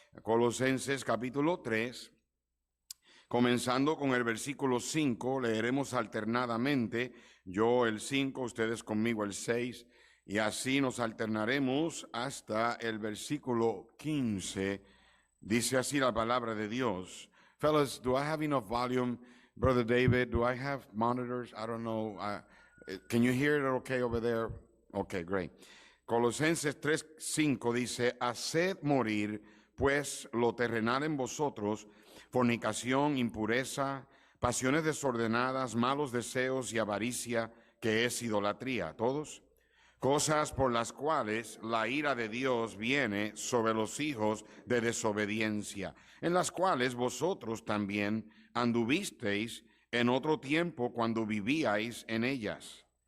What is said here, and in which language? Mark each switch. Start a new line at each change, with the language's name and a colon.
Spanish: Colosenses capítulo 3, comenzando con el versículo 5, leeremos alternadamente, yo el 5, ustedes conmigo el 6, y así nos alternaremos hasta el versículo 15. Dice así la palabra de Dios.
English: Fellas, do I have enough volume? Brother David, do I have monitors? I don't know. Can you hear it okay over there? Okay, great.
Spanish: Colosenses 3:5 dice, haced morir, pues, lo terrenal en vosotros, fornicación, impureza, pasiones desordenadas, malos deseos y avaricia, que es idolatría. ¿Todos? Cosas por las cuales la ira de Dios viene sobre los hijos de desobediencia, en las cuales vosotros también anduvisteis en otro tiempo cuando vivíais en ellas.